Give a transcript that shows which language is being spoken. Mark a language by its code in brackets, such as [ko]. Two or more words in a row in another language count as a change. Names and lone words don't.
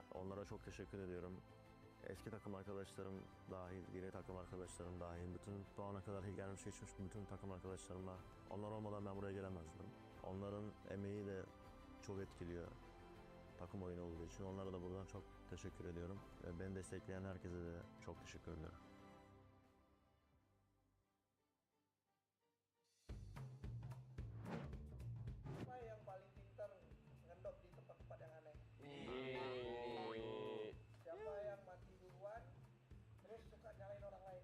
[tr] Onlara çok teşekkür ediyorum. Eski takım arkadaşlarım dahil, yeni takım arkadaşlarım dahil, bütün bu ana kadar gelmiş geçmiş bütün takım arkadaşlarımla, onlar olmadan ben buraya gelemezdim. Onların emeği de çok etkiliyor takım oyunu olduğu için. Onlara da buradan çok teşekkür ediyorum. Beni destekleyen herkese de çok teşekkür ediyorum. [id] Siapa yang paling pintar ngendop di tempat-tempat yang aneh? Siapa yang mati duluan terus suka nyalain orang lain?